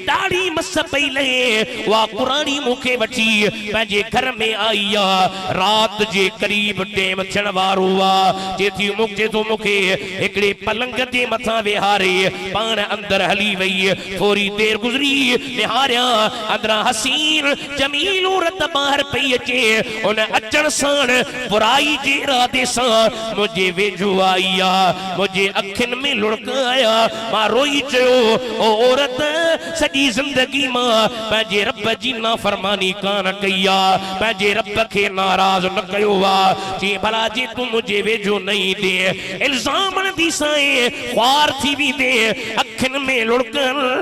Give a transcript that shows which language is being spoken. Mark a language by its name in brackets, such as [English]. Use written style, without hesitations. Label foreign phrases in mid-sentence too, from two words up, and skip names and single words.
[Sindhi] ॾाढी मस पई लहे उहा कुरानी मूंखे वठी पंहिंजे घर में आई आ रात जे करीब टेम थियण वारो आ चए थो मूंखे हिकिड़े पलंग जे मथां वेहारे पाण अंदर हली वई थोरी देर गुज़री निहारिया अंदरां हसीन जमील औरत ॿाहिरि पई अचे उन अचण साण बुराई जे इरादे सां मुंहिंजे वेझो आई आ मुंहिंजे अखियुनि में लुढ़क आया मां रोई चयो ओ औरत सॼी ज़िंदगी मां पंहिंजे रब जी नाफरमानी कान कई आ पंहिंजे रब खे नाराज़ न कयो आ जी भला जी तू मुंहिंजे वेझो न ईंदे इल्ज़ाम दी साईं ख्वार थी वेंदे अखियुनि में लुढ़कन